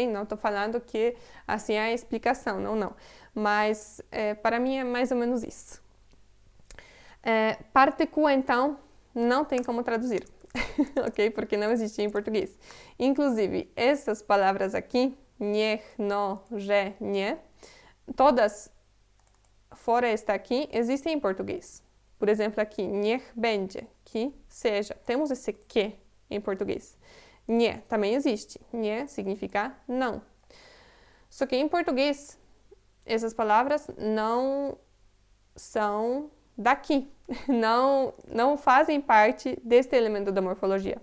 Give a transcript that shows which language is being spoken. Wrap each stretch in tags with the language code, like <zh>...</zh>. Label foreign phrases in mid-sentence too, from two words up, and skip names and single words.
<pt>Não estou falando que assim é a explicação, não. Mas para mim é mais ou menos isso. Partícula, então, não tem como traduzir. Ok? Porque não existe em português. Inclusive, essas palavras aqui,</pt> <pl>niech, no, że, nie,</pl> <pt>todas fora esta aqui existem em português. Por exemplo, aqui,</pt> <pl>niech będzie,</pl> <pt>que seja. Temos esse que em português. Nie também existe. Nie significa não. Só que em português, essas palavras não são daqui. Não fazem parte deste elemento da morfologia.</pt>